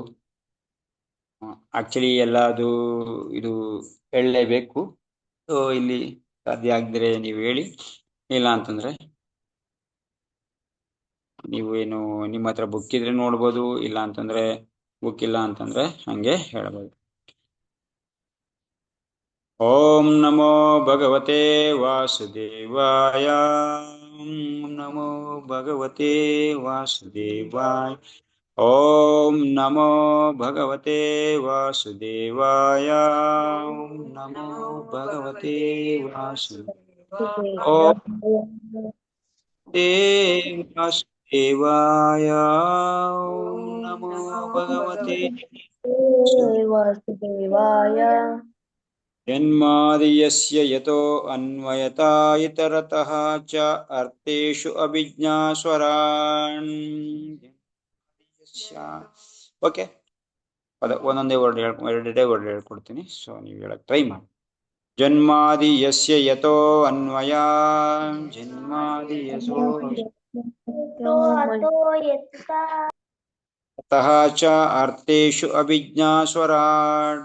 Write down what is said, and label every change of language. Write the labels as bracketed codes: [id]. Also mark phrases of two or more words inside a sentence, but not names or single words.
[kn] ಆಕ್ಚುಲಿ ಎಲ್ಲದು ಇದು ಹೇಳಲೇಬೇಕು. ಸೊ ಇಲ್ಲಿ ಸಾಧ್ಯ ಆಗಿದ್ರೆ ನೀವು ಹೇಳಿ, ಇಲ್ಲ ಅಂತಂದ್ರೆ ನೀವು ಏನು ನಿಮ್ಮ ಹತ್ರ ಬುಕ್ ಇದ್ರೆ ನೋಡ್ಬೋದು, ಇಲ್ಲ ಅಂತಂದ್ರೆ ಬುಕ್ ಇಲ್ಲ ಅಂತಂದ್ರೆ ಹಂಗೆ ಹೇಳ್ಬೋದು. [sa] ಓಂ ನಮೋ ಭಗವತೆ ವಾಸುದೇವಾಯ. ಓಂ ನಮೋ ಭಗವತೆ ವಾಸುದೇವಾಯ. ಓಂ ನಮೋ ಭಗವತೆ ವಾಸುದೇವಾಯ. ಓಂ ನಮೋ ಭಗವತೆ ವಾಸುದೇವಾಯ. ಓಂ ವಾಸುದೇವಾಯ. ಓಂ ನಮೋ ಭಗವತೆ ವಾಸುದೇವಾಯ. ಜನ್ಮಾದಿಯಸ್ಯ ಯತೋ ಅನ್ವಯತಾ ಇತರತಃ ಚ ಅರ್ಥೇಷು ಅಭಿಜ್ಞಾಸ್ವರಾನ್. [kn] ಓಕೆ, ಒಂದೊಂದೇ ವರ್ಡ್ ಎರಡೇ ವರ್ಡ್ ಹೇಳ್ಕೊಡ್ತೀನಿ. ಸೊ ನೀವು ಹೇಳಕ್ ಟ್ರೈ ಮಾಡಿ. [sa] ಜನ್ಮಾದಿ ಯಸ್ಯ ಯತೋ ಅನ್ವಯ. ಜನ್ಮಾದಿ ಯಸೋ ತತಃ ಚ ಅರ್ಥೇಷು ಅಭಿಜ್ಞಾಸ್ವರಾನ್.